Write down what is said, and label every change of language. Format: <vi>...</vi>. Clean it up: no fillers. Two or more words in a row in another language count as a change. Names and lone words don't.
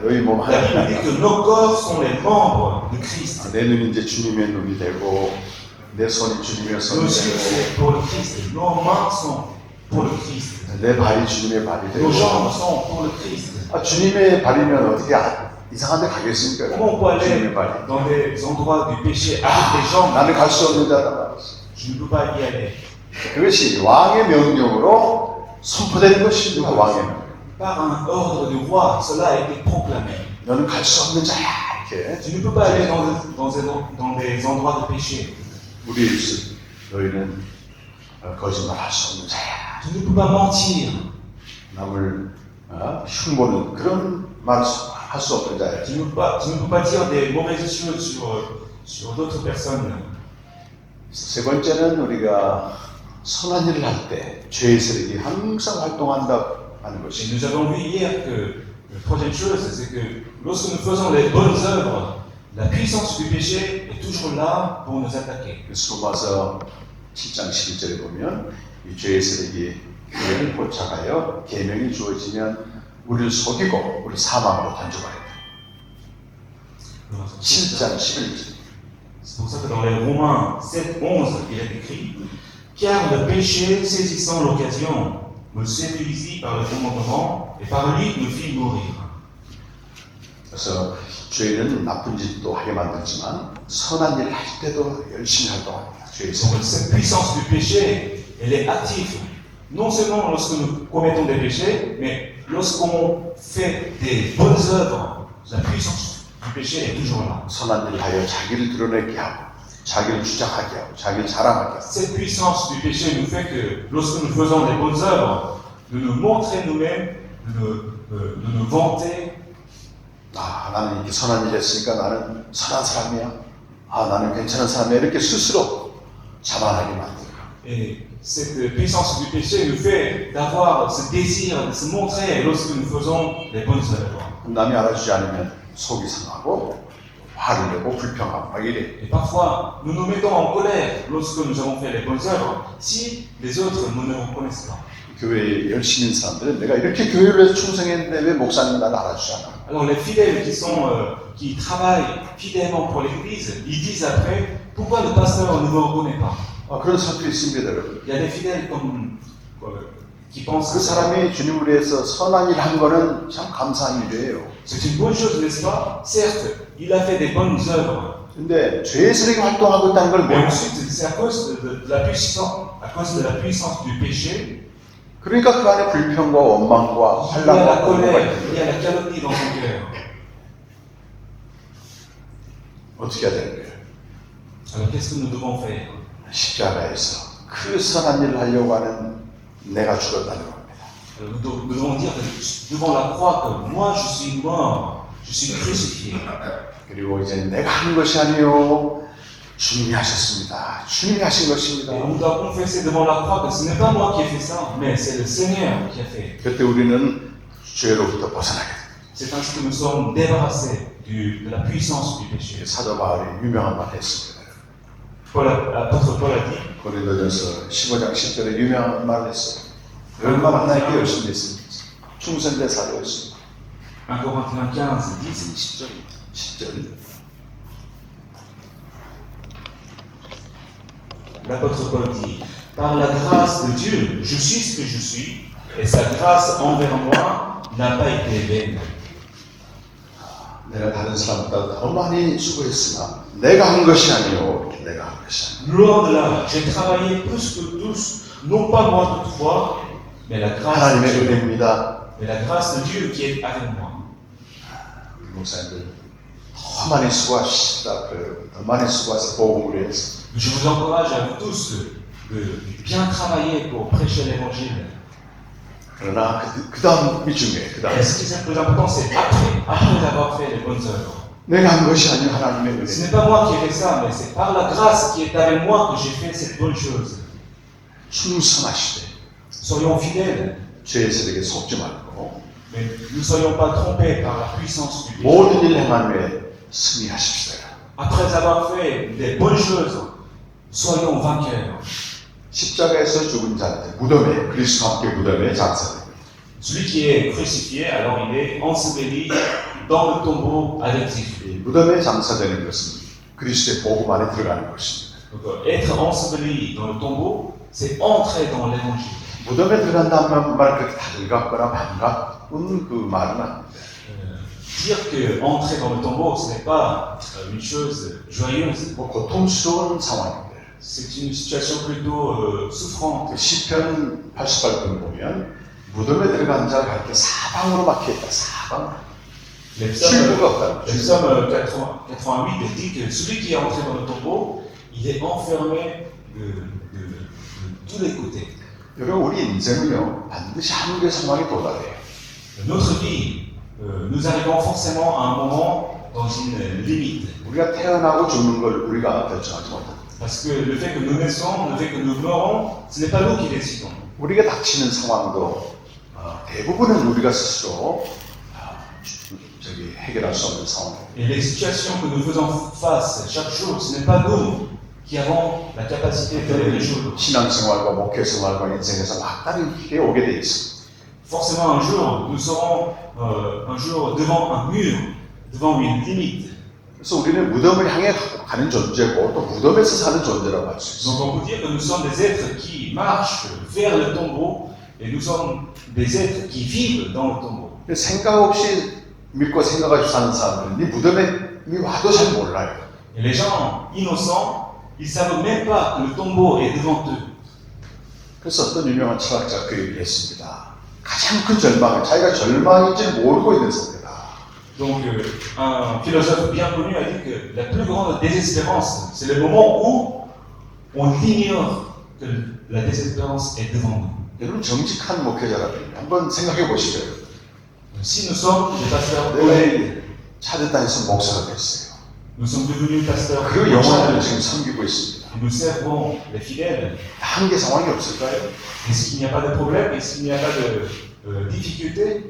<ko>너희 몸</ko> <fr>La Bible dit</fr> <ko>하나.</ko> <fr>que nos corps sont les membres de Christ.</fr> <ko>내 눈이 이제 주님의 눈이 되고 내 손이 주님의 손이</ko> <fr>Nos yeux,</fr> <ko>되고</ko> <fr>c'est pour le Christ. Nos mains sont pour le Christ.</fr> <ko>내 발이 주님의 발이 되고</ko> <fr>Nos jambes sont pour le Christ.</fr> <ko>주님의 발이면 어떻게 이상한 데 가겠습니까?</ko> <fr>Comment on peut aller</fr> <ko>주님의 발이.</ko> <fr>dans des endroits du péché avec des jambes?</fr> <ko>나는 갈 수 없는 자다 말했어.</ko> <fr>Je ne peux pas y aller.</fr> <ko>그것이 왕의 명령으로 선포되는 것입니다. 왕의 명령.</ko> <fr>Par un ordre du roi, cela a été proclamé.</fr> <ko>너는 갈 수 없는 자야. 이렇게.</ko> <fr>Tu ne peux pas aller dans des endroits de péché.</fr> <ko>우리 입술 너희는 거짓말할 수 없는 자야.</ko> <fr>Tu ne peux pas mentir.</fr> <ko>남을 흉보는 그런 말을 할 수 없는 자야.</ko> <fr>Tu ne peux pas dire des mauvaises choses sur d'autres personnes.</fr> <ko>세 번째는 우리가 선한 일을 할 때 죄의 세력이 항상 활동한다 하는</ko> <fr>Et</fr> <ko>것이.</ko> <fr>nous avons vu hier que la troisième chose, c'est que lorsque nous faisons les bonnes œuvres, la puissance du péché est toujours là pour nous attaquer.</fr> <ko>로마서 7장 11절에 보면 이 죄의 세력이 교회를 포착하여 계명이 주어지면 우리를 속이고 우리 사망으로 던져버린다. 7장 11절.</ko> <fr>C'est pour ça que dans les Romains 7, 11, il est écrit: Car le péché, saisissant l'occasion, me séduisit par le commandement, et par lui me fit mourir.</fr> <ko>그래서 죄는 나쁜 짓도 하게 만들지만 선한 일을 할 때도 열심히 활동합니다. 죄의</ko> <fr>Donc</fr> <ko>세력.</ko> <fr>cette puissance du péché, elle est active. Non seulement lorsque nous commettons des péchés, mais lorsqu'on fait des bonnes œuvres, la puissance du péché est toujours là.</fr> <ko>선한 일을 하여 자기를 드러내게 하고 자기를 주장하게 하고 자기를 자랑하게 하고</ko> <fr>Cette puissance du péché nous fait que lorsque nous faisons des bonnes œuvres, de nous montrer nous-mêmes, de nous vanter.</fr> <ko>나는 이렇게 선한 일 했으니까 나는 선한 사람이야. 나는 괜찮은 사람이야. 이렇게 스스로 자만하게 만들고</ko> <fr>Et cette puissance du péché nous fait d'avoir ce désir de se montrer lorsque nous faisons les bonnes œuvres.</fr> <ko>남이 알아주지 않으면 속이 상하고 화를 내고 불평하고 막 이래.</ko> <fr>Et parfois, nous nous mettons en colère lorsque nous avons fait les bonnes œuvres, si les autres ne nous reconnaissent pas.</fr> <ko>교회에 열심히 있는 사람들은 내가 이렇게 교회를 위해서 충성했는데 왜 목사님 나를 알아주지 않아?</ko> <fr>Alors les fidèles qui travaillent fidèlement pour l'Église, ils disent après, pourquoi le pasteur ne me reconnaît pas?</fr> <ko>그런 사람들이 있습니다, 여러분.</ko> <fr>Il y a des fidèles qui pensent</fr> <ko>그</ko> <fr>que</fr> <ko>사람이 주님을 위해서 선한 일 한 거는 참 감사한 일이에요.</ko> <fr>c'est une bonne chose, n'est-ce pas? Certes, il a fait des bonnes œuvres,</fr> <ko>근데 죄의 세력이 활동하고 있다는 걸</ko> <fr>mais</fr> <ko>모르고</ko> <fr>ensuite, c'est à cause de la puissance, à cause de la puissance du péché,</fr> <ko>그러니까 그 안에 불평과 원망과</ko> <fr>il y a la</fr> <ko>환란과 공고가</ko> <fr>colère,</fr> <ko>있는</ko> <fr>il y a</fr> <ko>거예요.</ko> <fr>la calomnie dans son cœur.</fr> <ko>어떻게 해야 되는 거예요?</ko> <fr>Alors qu'est-ce que nous devons faire?</fr> <ko>십자가에서 그 선한 일을 하려고 하는 내가 죽었다는 겁니다.</ko> <fr>Alors, nous devons dire que devant la croix que moi je suis mort, je suis crucifié.</fr> <ko>그리고 이제 내가 한 것이 아니요 주님이 하셨습니다. 주님이 하신 것입니다.</ko> <fr>Et on doit confesser devant la croix que ce n'est pas moi qui ai fait ça, mais c'est le Seigneur qui a fait.</fr> <ko>그때 우리는 죄로부터 벗어나게 됩니다.</ko> <fr>C'est ainsi que nous sommes débarrassés de la puissance du péché.</fr> <ko>사도 바울이 유명한 말 했습니다.</ko> <fr>L'apôtre Paul a dit,</fr> <ko>고린도전서 15장 10절에 유명한 말을 했어요. 얼마나 하나님께 열심히 했습니까? 충성대사였습니다.</ko> <fr>1 Corinthiens 15, 10,</fr> <ko>10절. 10절.</ko> <fr>l'apôtre Paul dit, par la grâce de Dieu, je suis ce que je suis, et sa grâce envers moi n'a pas été vaine.</fr> <ko>내가 다른 사람보다 더 많이 수고했으나 내가 한 것이 아니요 내가 한 것이 아니요.</ko> <fr>Loin de là, j'ai travaillé plus que tous, non pas moi toutefois, mais la grâce de</fr> <ko>하나님의</ko> <fr>Dieu.</fr> <ko>은혜입니다.</ko> <fr>Mais la grâce de Dieu qui est avec moi.</fr> <ko>우리 목사님들 더 많이 수고하십시다. 더 많이 수고해서 복음을 위해서.</ko> <fr>Je vous encourage à vous tous de bien travailler pour prêcher l'évangile.</fr> <ko>그러나 그 다음이 중요해요. 그 다음.</ko> <fr>Et ce qui est le plus important, c'est après avoir fait les bonnes œuvres.</fr> <ko>내가 한 것이 아니요 하나님의</ko> <fr>Ce</fr> <ko>은혜.</ko> <fr>n'est pas moi qui ai fait ça, mais c'est par la grâce qui est avec moi que j'ai fait cette bonne chose.</fr> <ko>충성하시되</ko> <fr>Soyons fidèles,</fr> <ko>죄의 세력에 속지 말고</ko> <fr>mais ne soyons pas trompés par la puissance du péché.</fr> <ko>모든 일 행한 후에 승리하십시다.</ko> <fr>Après avoir fait des bonnes choses, soyons vainqueurs.</fr> <ko>십자가에서 죽은 자한테 무덤에 그리스도와 함께 무덤에 장사됩니다.</ko> <fr>Celui qui est crucifié, alors il est enseveli dans le tombeau avec Jésus.</fr> <ko>이 무덤에 장사되는 것은 그리스도의 복음 안에 들어가는 것입니다.</ko> <fr>Donc, être enseveli dans le tombeau, c'est entrer dans l'évangile.</fr> <ko>무덤에 들어간다는 말 그렇게 달갑거나 반갑은 그 말은 아닙니다.</ko> <fr>Dire que entrer dans le tombeau, ce n'est pas une chose joyeuse.</fr> <ko>뭐 고통스러운 상황입니다.</ko> <fr>C'est une situation plutôt souffrante.</fr> <ko>그 시편 88편 보면 무덤에 들어간 자가 이렇게 사방으로 막혀 있다. 사방.</ko> <fr>Le</fr> <ko>출구가 없다.</ko> <fr>psaume 88 dit que celui qui est entré dans le tombeau, il est enfermé de tous les côtés.</fr> <ko>여러분 우리 인생은요 반드시 한계 상황에 도달해요.</ko> <fr>Notre vie, nous arrivons forcément à un moment dans une limite.</fr> <ko>우리가 태어나고 죽는 걸 우리가 결정하지 못합니다.</ko> <fr>Parce que le fait que nous naissons, le fait que nous mourons, ce n'est pas nous qui décidons.</fr> <ko>우리가 닥치는 상황도 대부분은 우리가 스스로 해결할 수 없는 상황입니다.</ko> <fr>Et les situations que nous faisons face chaque jour, ce n'est pas nous qui avons la capacité de les résoudre.</fr> <ko>신앙생활과 목회생활과 인생에서 막다르게 오게 돼 있습니다.</ko> <fr>Forcément, un jour, nous serons un jour devant un mur, devant une limite.</fr> <ko>그래서 우리는 무덤을 향해 가는 존재고 또 무덤에서 사는 존재라고 할 수 있습니다.</ko> <fr>Donc on peut dire que nous sommes des êtres qui marchent vers le tombeau et nous sommes des êtres qui vivent dans le tombeau.</fr> <ko>생각 없이 믿고 생각 없이 사는 사람들은 이 무덤에 와도 잘 몰라요.</ko> <fr>Et les gens innocents, ils ne savent même pas que le tombeau est devant eux.</fr> <ko>그래서 어떤 유명한 철학자가 그 얘기를 했습니다. 가장 큰 절망은 자기가 절망인지 모르고 있는 상태다.</ko> <fr>Donc un philosophe bien connu a dit que la plus grande désespérance, c'est le moment où on ignore que la désespérance est devant nous.</fr> <ko>여러분 정직한 목회자라면 한번 생각해 보시죠.</ko> <fr>Si nous sommes des pasteurs</fr> <ko>내가</ko> <fr>honnêtes,</fr> <ko>차렸다 해서 목사가 됐어요.</ko> <fr>nous sommes devenus pasteurs</fr> <ko>그 영혼을 지금 섬기고 있습니다.</ko> <fr>nous servons les fidèles.</fr> <ko>한계 상황이 없을까요?</ko> <fr>Est-ce qu'il n'y a pas de problème? Est-ce qu'il n'y a pas de difficulté?</fr>